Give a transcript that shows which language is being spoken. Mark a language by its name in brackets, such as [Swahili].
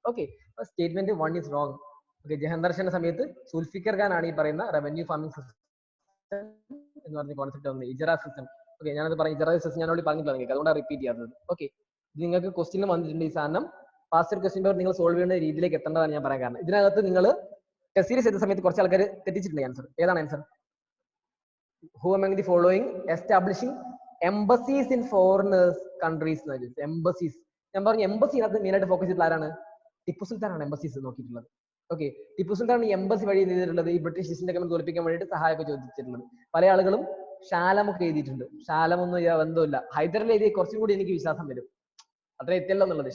[Malayalam] Okay, [English] Statement 1 is wrong. [Malayalam] Okay, ജഹന്തർ ഷാന്റെ സമയത്ത് സുൽഫിക്കർ ഖാൻ ആണ് ഈ പറയുന്ന റവന്യൂ ഫാമിംഗ് സിസ്റ്റം എന്ന് പറഞ്ഞ കോൺസെപ്റ്റ് വന്നത്. ഇജറ സിസ്റ്റം. ഓക്കെ, ഞാനത് പറഞ്ഞു, ഇജറ സിസ്റ്റം ഞാൻ ഓൾറെഡി പറഞ്ഞിട്ടില്ല നിങ്ങൾക്ക്, അതുകൊണ്ടാണ് റിപ്പീറ്റ് ചെയ്യാത്തത്. ഓക്കെ, നിങ്ങൾക്ക് ക്വസ്റ്റ്യൻ വന്നിട്ടുണ്ട് ഈ സാധനം. പാസ്റ്റ് ക്വസ്റ്റ്യൻ പേപ്പർ നിങ്ങൾ സോൾവ് ചെയ്യുന്ന രീതിയിലേക്ക് എത്തേണ്ടതാണ് ഞാൻ പറയാൻ കാരണം. ഇതിനകത്ത് നിങ്ങൾ ടെസ്റ്റ് സീരീസ് ചെയ്ത സമയത്ത് കുറച്ച് ആൾക്കാർ തെറ്റിച്ചിട്ടുണ്ട് ആൻസർ. ഏതാണ് answer? [English] Who among the following establishing embassies in foreigners countries? [Malayalam] Embassies ഞാൻ പറഞ്ഞു. എംബസിനകത്ത് മെയിൻ ആയിട്ട് ഫോക്കസ് ചെയ്തിട്ടുള്ള ആരാണ്? ടിപ്പു സുൽത്താനാണ് എംബസീസ് നോക്കിയിട്ടുള്ളത്. ഓക്കെ, ടിപ്പു സുൽത്താൻ ഈ എംബസി വഴി ചെയ്തിട്ടുള്ളത് ഈ ബ്രിട്ടീഷ് ഈസ്റ്റ് ഇന്ത്യ കമ്പനി തോൽപ്പിക്കാൻ വേണ്ടിയിട്ട് സഹായമൊക്കെ ചോദിച്ചിട്ടുള്ളത്. പല ആളുകളും ഷാലമൊക്കെ എഴുതിയിട്ടുണ്ട്. ഷാലമൊന്നും ബന്ധമില്ല. ഹൈദരലി എഴുതിയ കുറച്ചും കൂടി എനിക്ക് വിശ്വാസം വരും. അത്ര എത്തിയല്ലോ എന്നുള്ളത്.